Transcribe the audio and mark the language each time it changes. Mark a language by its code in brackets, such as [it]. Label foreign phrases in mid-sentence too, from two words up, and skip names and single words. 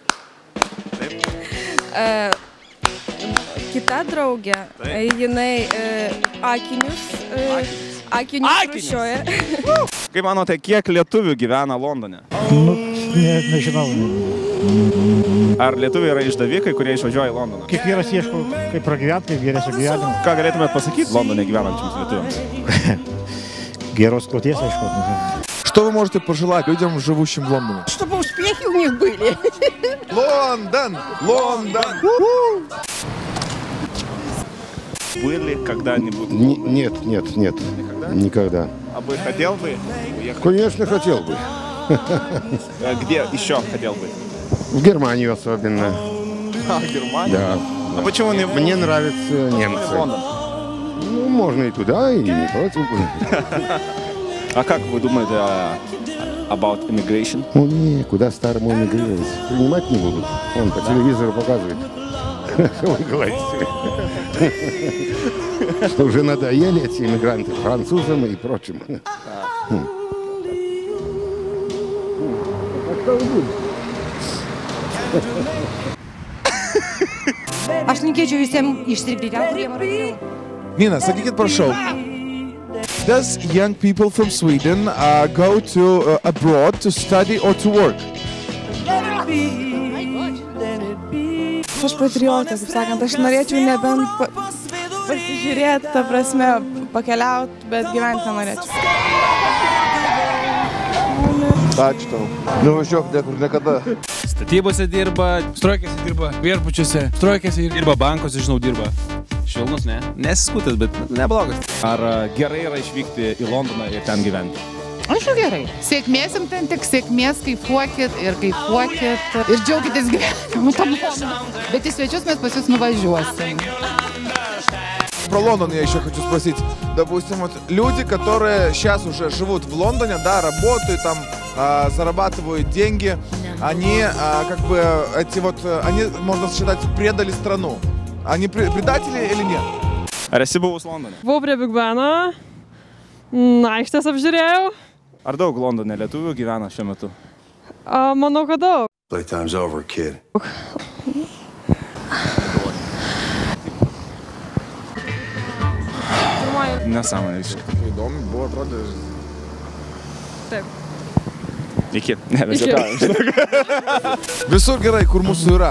[lt] Kita draugė, jinai akinius rušioja. Kaip manote, kiek lietuvių gyvena Londone? Nežinau. Ar lietuviai yra išdavikai, kurie išvažiuoja į Londoną? Kiekvienas ieško, kaip pragyventi, kaip geresnio gyvenimo. Ką galėtumėt pasakyti Londone gyvenančiams lietuviams? Герос плотес, aišku. [ru] Что вы можете пожелать людям, живущим в Лондоне? Чтобы успехи у них были. Лондон! Лондон! Были когда-нибудь? Нет. Никогда. А вы хотел бы уехать? Конечно, хотел бы. Где еще хотел бы? В Германию особенно. Германия? Да. А почему не... Мне нравятся немцы. Ну, можно и туда, и не против. А как вы думаете [en] about immigration? [ru] Ну, никуда старому эмигрировать. Принимать не будут. Он по телевизору показывает. Что вы говорите? Что уже надоели эти иммигранты французам и прочим. [lt] Aš linkėčiau visiems išsirinkti ten, kur jiem yra geriau. Nina, sakykit prašau. [en] Does young people from Sweden go to abroad to study or to work? [lt] Aš patriotė, kaip sakant, aš norėčiau nebent pasižiūrėti, ta prasme, pakeliauti, bet gyventi nenorėčiau. Ačiū tau. Nuvažiuok niekur niekada. Statybose dirba, strojkėse dirba, viešbučiuose, strojkėse dirba, bankose, žinau, dirba. Švelnus, ne? Nesiskutęs, bet neblogas. Ar gerai yra išvykti į Londoną ir ten gyventi? Aišku gerai. Sėkmės jums ten tik sėkmės, kaifuokit ir džiaugitės gyvenimu tam Londone. Bet į svečius mes pas jūs nuvažiuosim. [ru] Про Лондон я еще хочу спросить. Допустим, вот люди, которые сейчас уже живут в Лондоне, да, работают там, зарабатывают деньги, они как бы эти вот, они, можно считать, предали страну. Они предатели или нет? [lt] Ar esi buvus Londone? Buvau prie Big Beno, aikštės apžiūrėjau. Ar daug Londone lietuvių gyvena šiuo metu? Manau, kad daug. [en] Playtime's over, kid. [lt] Nesąmonė visiškai. Įdomu buvo, atrodė. Taip. Iki. Ne, mes juokaujam. Visur gerai, kur mūsų yra.